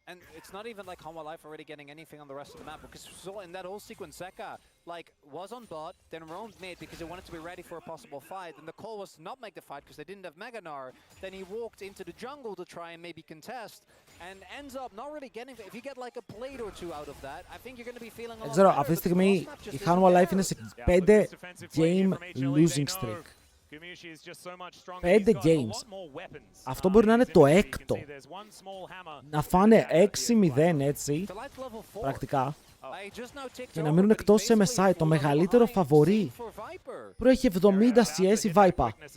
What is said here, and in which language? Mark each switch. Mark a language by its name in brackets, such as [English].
[English] And it's not even like Hanwha Life already getting anything on the rest of the map, because in that whole sequence, Zeka was on bot, then roamed mid because he wanted to be ready for a possible fight, and the call was to not make the fight because they didn't have Meganar. Then he walked into the jungle to try and maybe contest, and ends up not really getting... If you get like a blade or two out of that, I think you're going to be feeling a lot [Greek] Δεν ξέρω, [English] better. [Greek] αυτή τη στιγμή η Hanwha Life είναι σε 5 [English] game losing streak. 5 games. [Greek] Αυτό μπορεί να είναι το έκτο. Να φάνε 6-0 έτσι, πρακτικά, και να μείνουν εκτός σε MSI, το μεγαλύτερο φαβορί. Προέχει 70 CS η Vipa.